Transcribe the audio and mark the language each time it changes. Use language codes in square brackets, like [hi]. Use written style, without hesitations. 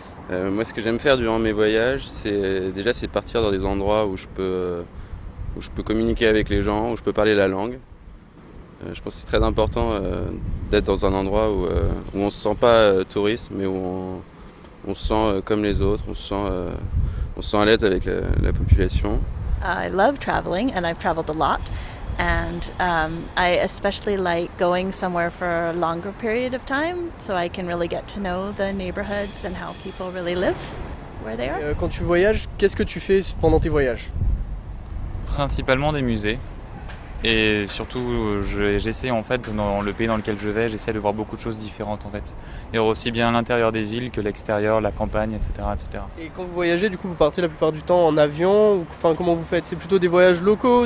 [fr] Moi, ce que j'aime faire durant mes voyages, c'est partir dans des endroits où je peux communiquer avec les gens, où je peux parler la langue. Je pense que c'est très important d'être dans un endroit où on ne se sent pas touriste, mais où on se sent comme les autres, on se sent à l'aise avec la population. [en] I love traveling and I've traveled a lot. And I especially like going somewhere for a longer period of time so I can really get to know the neighborhoods and how people really live where they are. [fr] Quand tu voyages, qu'est-ce que tu fais pendant tes voyages? Principalement des musées. Et surtout, j'essaie en fait, dans le pays dans lequel je vais, j'essaie de voir beaucoup de choses différentes en fait. Et aussi bien l'intérieur des villes que l'extérieur, la campagne, etc., etc. Et quand vous voyagez, du coup, vous partez la plupart du temps en avion ou enfin, comment vous faites? C'est plutôt des voyages locaux?